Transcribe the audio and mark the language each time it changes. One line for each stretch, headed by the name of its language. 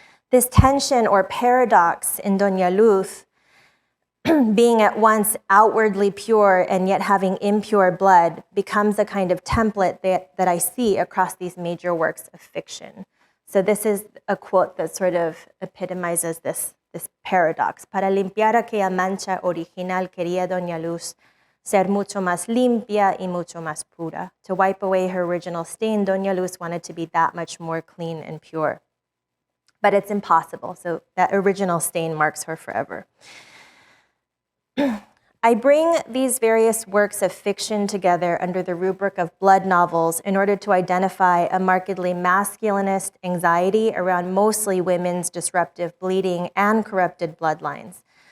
English: This tension or paradox in Doña Luz, being at once outwardly pure and yet having impure blood, becomes a kind of template that I see across these major works of fiction. So this is a quote that sort of epitomizes this paradox.
Spanish: Para limpiar aquella mancha original quería Doña Luz ser mucho más limpia y mucho más pura.
English: To wipe away her original stain, Doña Luz wanted to be that much more clean and pure. But it's impossible, so that original stain marks her forever. I bring these various works of fiction together under the rubric of blood novels in order to identify a markedly masculinist anxiety around mostly women's disruptive bleeding and corrupted bloodlines.